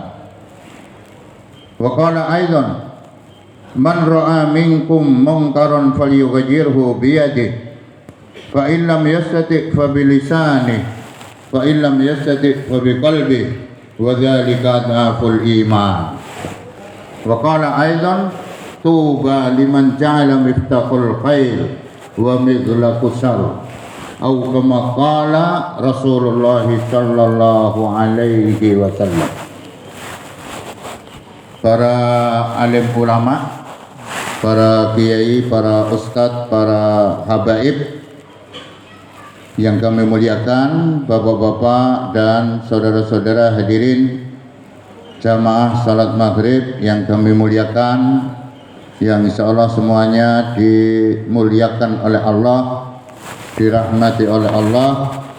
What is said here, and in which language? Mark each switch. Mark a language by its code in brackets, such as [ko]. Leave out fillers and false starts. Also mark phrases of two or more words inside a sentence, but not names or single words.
[ar] وقال أيضا من رأى منكم منكرا فليغيره بيده فإن لم يستطع فبلسانه فإن لم يستطع فبقلبه وذلك أضعف الإيمان. وقال أيضا طوبى لمن جعل مفتاح الخير ومغلاق الشر أو كما قال رسول الله صلى الله عليه وسلم. [id] Para alim ulama, para kiai, para ustadz, para habaib yang kami muliakan, bapak-bapak dan saudara-saudara hadirin jamaah salat maghrib yang kami muliakan, yang [ar] إن شاء الله [id] semuanya dimuliakan oleh Allah, dirahmati oleh Allah.